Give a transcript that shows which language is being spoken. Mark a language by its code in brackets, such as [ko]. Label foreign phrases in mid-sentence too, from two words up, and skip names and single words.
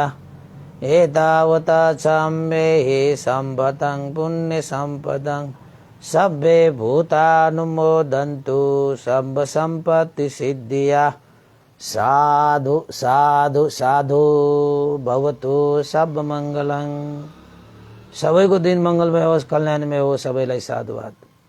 [pi] एतावता च अम्बेहि सम्पदं पुण्य सम्पदं सब्बे भूतानुमोदन्तु सब्ब सम्पत्ति सिद्धिया। साधु साधु साधु भवतु सब मङ्गलम्। [ne] सबैको दिन मङ्गलमय होस्, कल्याणमय होस्। सबैलाई साधुवाद।